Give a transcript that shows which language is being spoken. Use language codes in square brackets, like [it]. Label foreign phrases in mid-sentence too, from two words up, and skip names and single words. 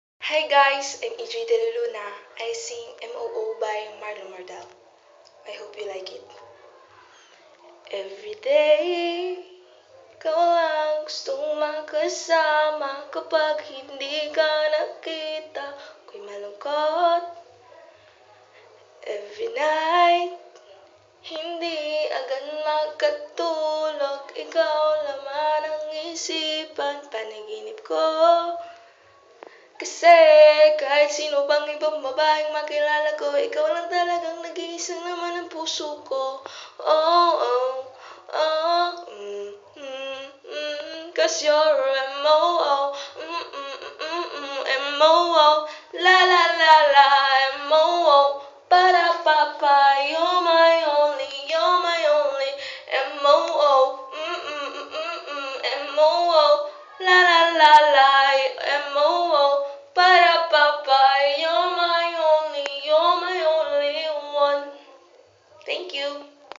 [en] Hi guys, I'm EJ De Luna. I sing MOO by Marlon Mardal. I hope you like it. Every day, [tl] ikaw lang gustong makasama. Kapag hindi ka nakita, ako'y malungkot. [en] Every night, [tl] hindi agad makatulog. Ikaw laman ang isipan, panaginip ko. Kasi kahit sino pang ibang babaeng makilala ko, ikaw lang talagang nag-iisa naman ang puso ko. [en] Oh, oh, oh, 'cause you're M.O.O. M.O.O. La la la la, M.O.O. Para papa, you're my only M.O.O. M.O.O. La la la la, M.O.O. Para papa, you're my only one. Thank you.